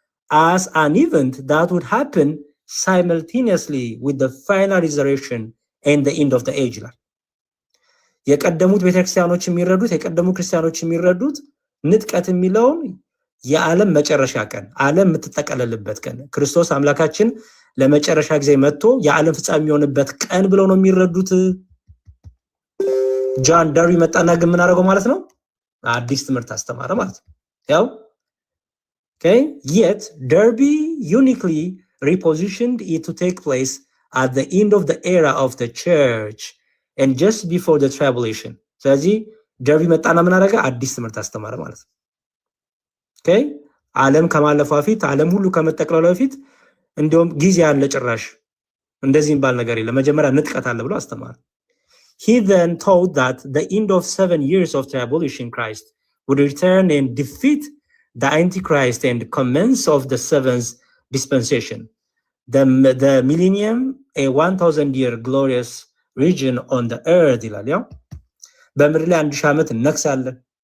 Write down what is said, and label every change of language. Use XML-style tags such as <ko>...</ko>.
<en>as an event that would happen simultaneously with the final resurrection and the end of the age</en> <am>ይላል። የቀደሙት ቤተክርስቲያኖች የሚረዱት የቀደሙ ክርስቲያኖች የሚረዱት ንጥቀት የሚለውን የዓለም መጨረሻ ቀን ዓለም የምትጠቀለልበት ቀን ክርስቶስ አምላካችን ለመጨረሻ ጊዜ መጥቶ የዓለም ፍጻሜ የሚሆንበት ቀን ብለው ነው የሚረዱት። ጆን ደርቢ መጣና ግን ምን አደረገው ማለት ነው? አዲስ ትምህርት አስተማረ ማለት ነው። ያው</am> <en>okay, yet Derby uniquely repositioned it to take place at the end of the era of the church and just before the tribulation.</en> <am>ስለዚህ ደርቢ መጣና ምን አደረገ? አዲስ ትምህርት አስተማረ ማለት ነው። okay, ዓለም ከማለፏ በፊት ዓለም ሁሉ ከመጠቅለሏ በፊት እንደውም ጊዜ ያለ ጭራሽ እንደዚህ ባል ነገር የለም መጀመሪያ ንጥቀት አለ ብሎ አስተማረ።</am> <en>He then taught that the end of 7 years of tribulation Christ would return and defeat the Antichrist and commence of the 7th dispensation, the millennium, a 1000-year glorious region on the earth</en> <am>ይላል። ያው በምድር ላይ 1000 ዓመት እንነግሳለን።</am>